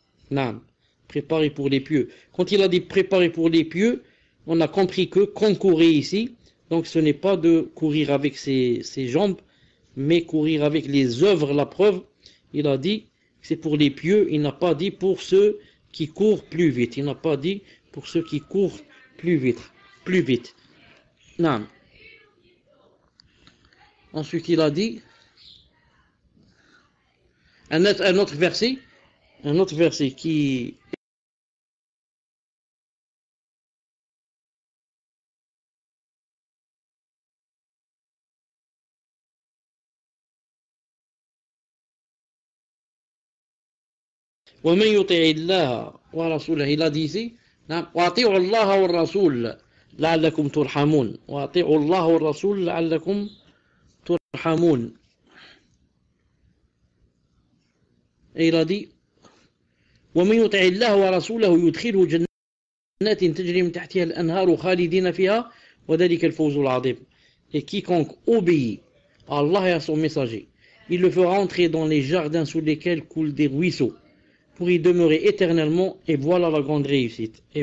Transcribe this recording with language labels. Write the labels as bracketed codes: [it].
[fr] Non, préparé pour les pieux. Quand il a dit préparé pour les pieux, on a compris que concourir ici, donc ce n'est pas de courir avec ses jambes, mais courir avec les œuvres. La preuve, il a dit que c'est pour les pieux, il n'a pas dit pour ceux qui courent plus vite. Il n'a pas dit pour ceux qui courent plus vite. Non. Ensuite, il a dit un autre verset qui [ar] ومن يطع الله ورسوله, [fr] il a dit ici [ar] وأطيعوا الله والرسول لعلكم ترحمون وأطيعوا الله والرسول لعلكم ترحمون. [fr] Et il a dit [ar] ومن يطع الله ورسوله يدخله جنات تجري من تحتها الأنهار خالدين فيها وذلك الفوز العظيم. [fr] Et quiconque obéit à Allah et à son messager, il le fera entrer dans les jardins sous lesquels coulent des ruisseaux pour y demeurer éternellement, et voilà la grande réussite.